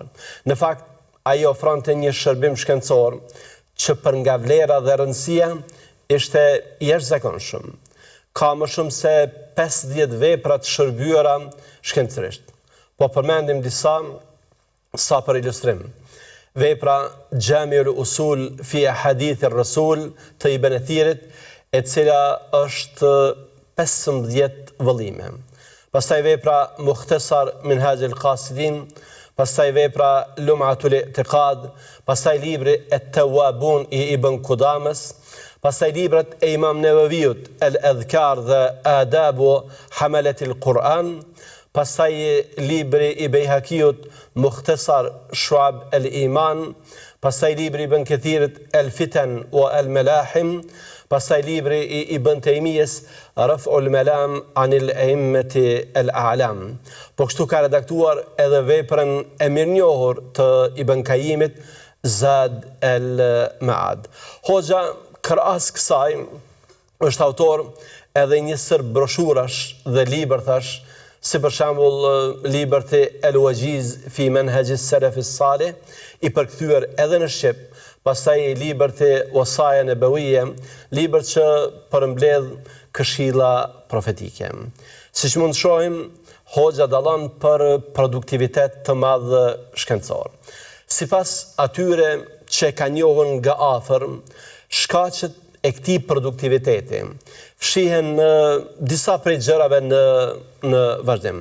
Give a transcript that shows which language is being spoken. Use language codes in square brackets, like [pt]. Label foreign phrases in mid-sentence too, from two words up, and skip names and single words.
[sq] Në fakt, ai ofronte një shërbim shkencor që për nga vlera dhe rëndësia ishte jashtëzakonshëm. Ka më shumë se 50 vepra të shërbyera shkencërisht. Po përmendim disa sa për ilustrim. Vepra Gjamiul Usul fi Ahadith ar-Rasul të Ibn Athirit, e cila është 15 vëllime. Pastaj vepra Mukhtasar Minhaj al-Qasidin, pastaj vepra Lum'atul I'tiqad, pastaj libri At-Tawwabun i Ibn Qudamës, pastaj librat e Imam Nevaviut Al-Adhkar dhe Adabu Hamalatil Quran, pastaj libri i Bejhakiut Mukhtasar Shu'ab al-Iman, pastaj libri i Ibn Kathirit Al-Fitan wa Al-Malahim, pastaj libri i Ibn Taymijes Raf'ul Malam anil A'immati al-A'lam. Po kështu ka redaktuar edhe veprën e mirënjohur të Ibn Qayyimit Zad al-Ma'ad. Hoxha krahas kësaj është autor edhe një sër broshurash dhe libër thash, si për shembull libri El-Wajiz fi Manhaj as-Salaf as-Salih, i përkthyer edhe në shqip. Pastaj libri Wasaja Nabawiyya, libër që përmbledh këshilla profetike. Siç mund të shohim, hoxha dallon për produktivitet të madh shkencor. Sipas atyre që ka njohur nga afër, shkaqet e këtij produktiviteti fshihen në disa prej gjërave në vazhdim.